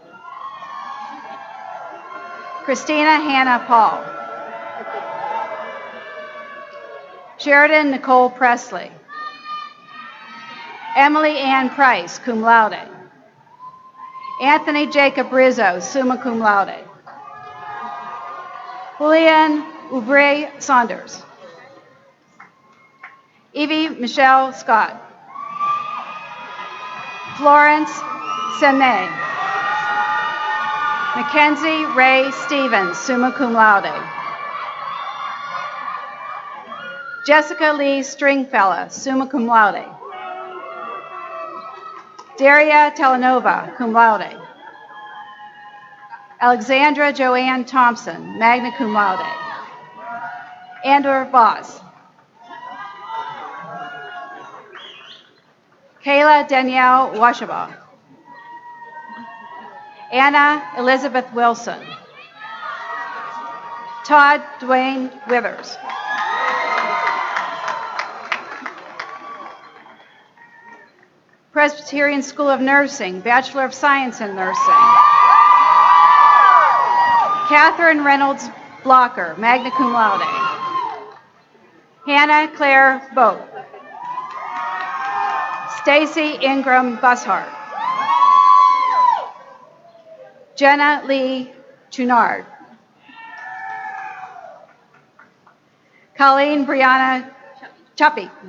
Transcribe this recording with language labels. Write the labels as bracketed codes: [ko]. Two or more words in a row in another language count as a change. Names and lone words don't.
[en] Christina Hannah Paul. Sheridan Nicole Presley. Emily Ann Price, [la] cum laude. [en] Anthony Jacob Rizzo, [la] summa cum laude. [en] Julian Oubre Saunders. Evie Michelle Scott. Florence Seme. Mackenzie Ray Stevens, [la] summa cum laude. [en] Jessica Lee Stringfella, [la] summa cum laude. [en] Daria Telenova, [la] cum laude. [en] Alexandra Joanne Thompson, [la] magna cum laude. [en] Andor Voss. Kayla Danielle Washaba. Anna Elizabeth Wilson. Todd Dwayne Withers. Presbyterian School of Nursing, Bachelor of Science in Nursing. Catherine Reynolds Blocker, [la] magna cum laude. [en] Hannah Claire Boat. Stacy Ingram Bushart. Jenna Lee Chunard. Colleen Brianna Chuppy.